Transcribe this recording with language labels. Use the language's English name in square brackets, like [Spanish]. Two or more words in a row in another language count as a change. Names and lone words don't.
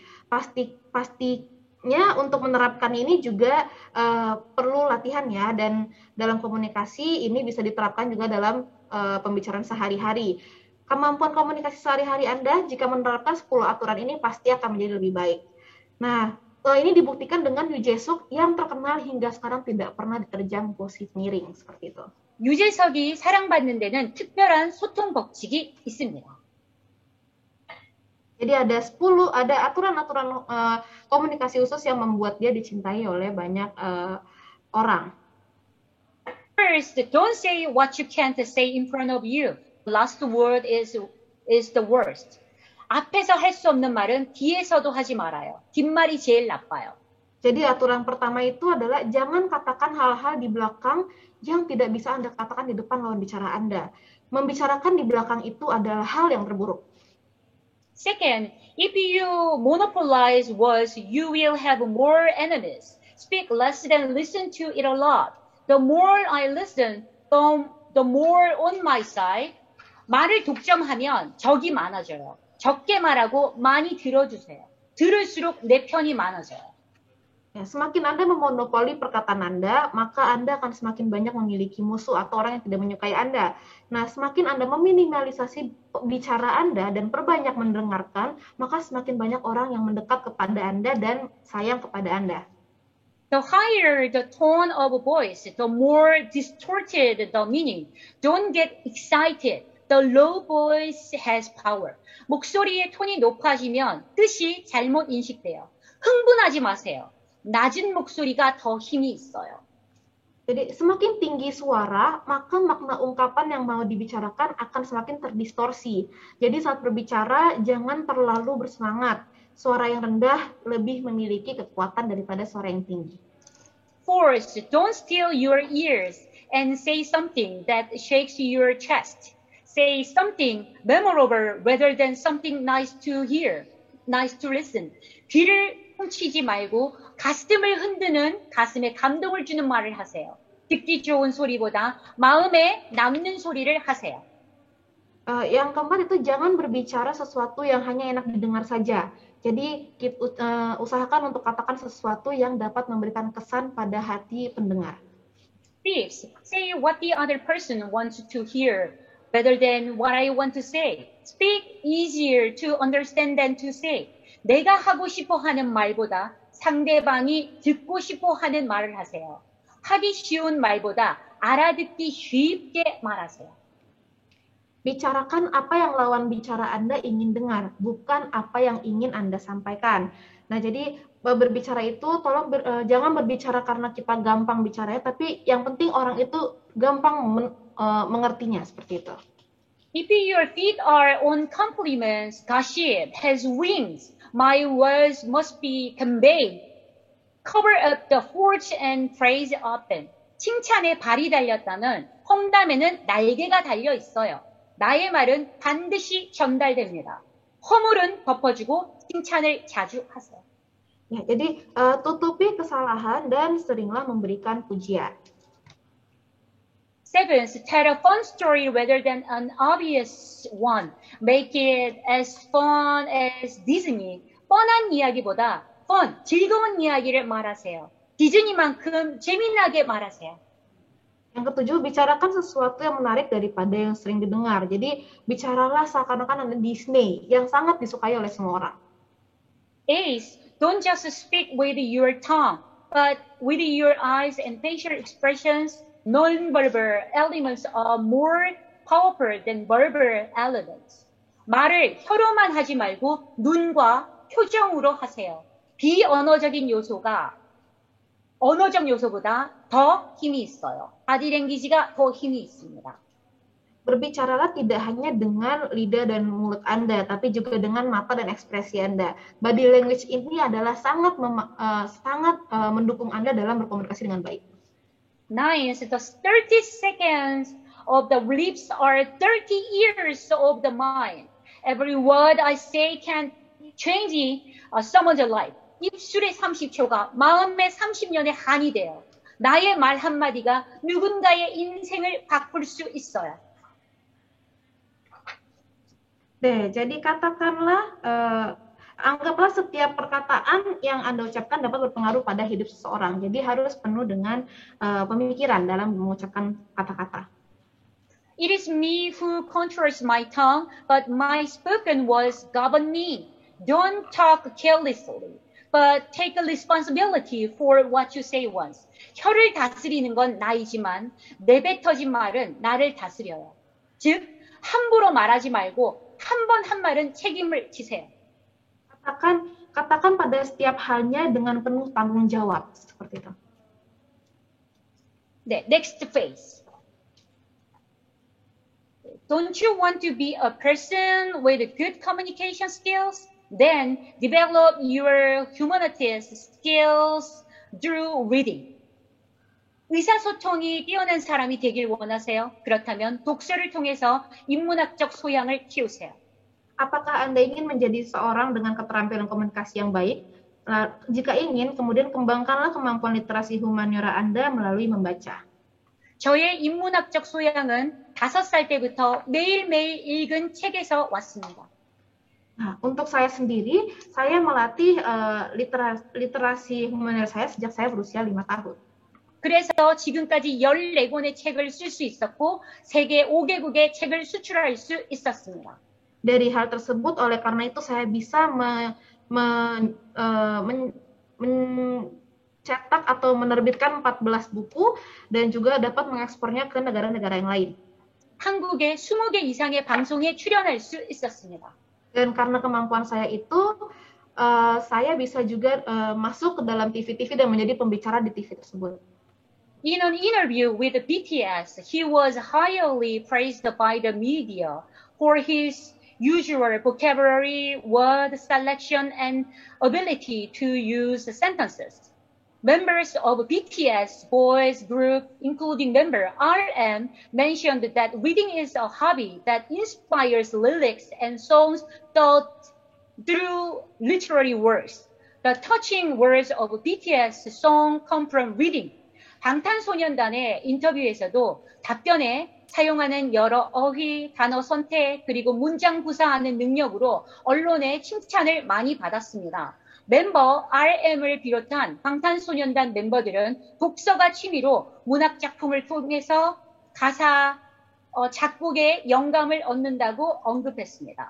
[Indonesian] Pastinya untuk menerapkan ini juga perlu latihan ya, dan dalam komunikasi ini bisa diterapkan juga dalam pembicaraan sehari-hari. Kemampuan komunikasi sehari-hari Anda jika menerapkan 10 aturan ini pasti akan menjadi lebih baik. Nah, ini dibuktikan dengan Yoo Jae-suk yang terkenal hingga sekarang tidak pernah diterjang posisi miring seperti itu. [Korean] 유재석이 사랑받는 데는 특별한 소통 법칙이 있습니다. [Indonesian] Jadi ada aturan-aturan komunikasi khusus yang membuat dia dicintai oleh banyak orang. [English] First, don't say what you can't say in front of you. Last word is the worst. [Korean] 앞에서 할 수 없는 말은 뒤에서도 하지 말아요. 뒷말이 제일 나빠요. [Indonesian] Jadi aturan pertama itu adalah jangan katakan hal-hal di belakang yang tidak bisa Anda katakan di depan lawan bicara Anda. Membicarakan di belakang itu adalah hal yang terburuk. [English] Second, if you monopolize words, you will have more enemies. Speak less than listen to it a lot. The more I listen, the more on my side. [Korean] 말을 독점하면 적이 많아져요. 적게 말하고 많이 들어주세요. 들을수록 내 편이 많아져요. [Indonesian] Ya, semakin Anda memonopoli perkataan Anda, maka Anda akan semakin banyak memiliki musuh atau orang yang tidak menyukai Anda. Nah, semakin Anda meminimalisasi bicara Anda dan perbanyak mendengarkan, maka semakin banyak orang yang mendekat kepada Anda dan sayang kepada Anda. [English] The higher the tone of voice, the more distorted the meaning. Don't get excited. The low voice has power. [Korean] 목소리의 톤이 높아지면 뜻이 잘못 인식돼요. 흥분하지 마세요. 낮은 목소리가 더 힘이 있어요. [Indonesian] Jadi semakin tinggi suara, maka makna ungkapan yang mau dibicarakan akan semakin terdistorsi. Jadi saat berbicara, jangan terlalu bersemangat. Suara yang rendah lebih memiliki kekuatan daripada suara yang tinggi. [English] Fourth, don't steal your ears and say something that shakes your chest. Say something memorable rather than something nice to hear, nice to listen. [Korean] 귀를 훔치지 말고 가슴을 흔드는, 가슴에 감동을 주는 말을 하세요. 듣기 좋은 소리보다 마음에 남는 소리를 하세요. [Indonesian] Yang keempat itu jangan berbicara sesuatu yang hanya enak didengar saja. Jadi usahakan untuk katakan sesuatu yang dapat memberikan kesan pada hati pendengar. [English] Fifth, say what the other person wants to hear rather than what I want to say. Speak easier to understand than to say. [Korean] 내가 하고 싶어 하는 말보다 상대방이 듣고 싶어 하는 말을 하세요. 하기 쉬운 말보다 알아듣기 쉽게 말하세요. [Indonesian] Bicarakan apa yang lawan bicara Anda ingin dengar, bukan apa yang ingin Anda sampaikan. Nah, jadi berbicara itu jangan berbicara karena kita gampang bicaranya, tapi yang penting orang itu gampang mengertinya seperti itu. [English] If your feet are on compliments, gossip has wings. My words must be conveyed. Cover up the faults and praise often. [Korean] 칭찬에 발이 달렸다는 험담에는 날개가 달려 있어요. 나의 말은 반드시 전달됩니다. 허물은 덮어주고 칭찬을 자주 하세요. [Indonesian] Ya, jadi tutupi kesalahan dan seringlah memberikan pujian. [English] Seventh, tell a fun story rather than an obvious one. Make it as fun as Disney. [Korean] 뻔한 이야기보다 즐거운 이야기를 말하세요. 디즈니만큼 재미나게 말하세요. [Indonesian] Yang ketujuh, bicarakan sesuatu yang menarik daripada yang sering didengar. Jadi, bicaralah seakan-akan ada Disney yang sangat disukai oleh semua orang. [English] Eighth, don't just speak with your tongue, but with your eyes and facial expressions. Non-verbal elements are more powerful than verbal elements. [Korean] 말을 혀로만 하지 말고 눈과 표정으로 하세요. 비언어적인 요소가 언어적 요소보다 더 힘이 있어요. 바디랭귀지가 더 힘이 있습니다. [Indonesian] Berbicaralah tidak hanya dengan lidah dan mulut Anda, tapi juga dengan mata dan ekspresi Anda. [English] Body language [Indonesian] ini adalah sangat mendukung Anda dalam berkomunikasi dengan baik. [English] Ninth, the 30 seconds of the lips are 30 years of the mind. Every word I say can change someone's life. [Korean] 입술의 30초가 마음의 30년의 한이 돼요. 나의 말 한마디가 누군가의 인생을 바꿀 수 있어요. [Indonesian] Jadi katakanlah, anggaplah setiap perkataan yang Anda ucapkan dapat berpengaruh pada hidup seseorang. Jadi harus penuh dengan pemikiran dalam mengucapkan kata-kata. [English] It is me who controls my tongue, but my spoken words govern me. Don't talk carelessly, but take responsibility for what you say once. [Korean] 혀를 다스리는 건 나이지만 내뱉어진 말은 나를 다스려요. 즉, 함부로 말하지 말고 한 번 한 말은 책임을 지세요. [Indonesian] Katakan pada setiap halnya dengan penuh tanggung jawab, seperti itu. [Korean] 네, [English] next phase. Don't you want to be a person with good communication skills? Then develop your humanities skills through reading. [Korean] 의사소통이 뛰어난 사람이 되길 원하세요? 그렇다면 독서를 통해서 인문학적 소양을 키우세요. [Indonesian] Apakah Anda ingin menjadi seorang dengan keterampilan komunikasi yang baik? Jika ingin, kemudian kembangkanlah kemampuan literasi humaniora Anda melalui membaca. [Korean] 저의 인문학적 소양은 5살 때부터 매일매일 읽은 책에서 왔습니다. [Indonesian] Nah, untuk saya sendiri, saya melatih literasi humaniora saya sejak saya berusia 5 tahun. [Korean] 그래서 지금까지 14권의 책을 쓸 수 있었고 세계 5개국의 책을 수출할 수 있었습니다. [Indonesian] Dari hal tersebut, oleh karena itu saya bisa mencetak atau menerbitkan 14 buku dan juga dapat mengekspornya ke negara-negara yang lain. [Korean] 한국에 20개 이상의 방송에 출연할 수 있었습니다. [Indonesian] Dan karena kemampuan saya itu, saya bisa juga masuk ke dalam TV-TV dan menjadi pembicara di TV tersebut. [English] In an interview with BTS, he was highly praised by the media for his usual vocabulary, word selection, and ability to use sentences. Members of BTS boys group, including member RM, mentioned that reading is a hobby that inspires lyrics and songs taught through literary works. The touching words of BTS song come from reading. [Korean] 방탄소년단의 인터뷰에서도 답변에 사용하는 여러 어휘, 단어 선택, 그리고 문장 구사하는 능력으로 언론의 칭찬을 많이 받았습니다. 멤버 RM을 비롯한 방탄소년단 멤버들은 독서가 취미로 문학 작품을 통해서 가사, 작곡에 영감을 얻는다고 언급했습니다.